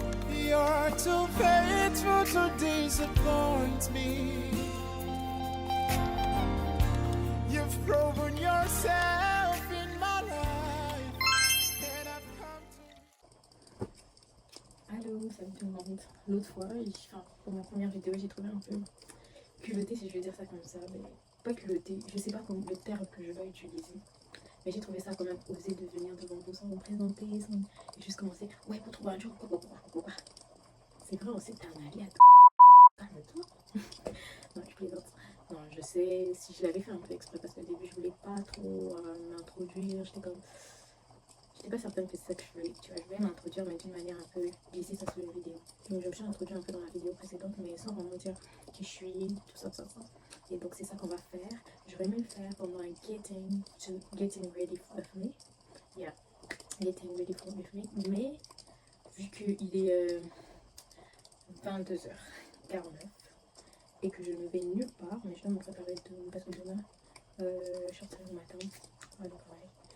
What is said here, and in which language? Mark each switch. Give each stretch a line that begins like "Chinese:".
English: You're too faithful to disappoint me. You've proven yourself in my life, and I've come to...
French: Allô, salut tout le monde. L'autre fois, pour ma première vidéo, j'ai trouvé un peu culotté, si je veux dire ça comme ça, mais pas culotté, je sais pas comment le terme que je vais utiliser, mais j'ai trouvé ça quand même osé de venir devant vous sans vous présenter, et juste commencer, ouais, pour trouver un jour, quoi. C'est vrai aussi, t'es un allié à tout. Calme-toi. Non, je plaisante. Non, je sais, si je l'avais fait un peu exprès, parce qu'au début, je voulais pas trop m'introduire, j'étais pas certaine que c'est ça que je voulais, tu vois, je voulais m'introduire, mais d'une manière un peu glissée ça sur une vidéo. Donc je me suis introduite un peu dans la vidéo précédente, mais sans vraiment dire qui je suis, tout ça. Et donc c'est ça qu'on va faire. J'aurais aimé le faire pendant un
English: getting ready with me. Yeah, getting ready with me.
French: Mais vu qu'il est 22h49 et que je ne vais nulle part, mais je vais me préparer parce que demain, je sortirai au matin, à donc ouais.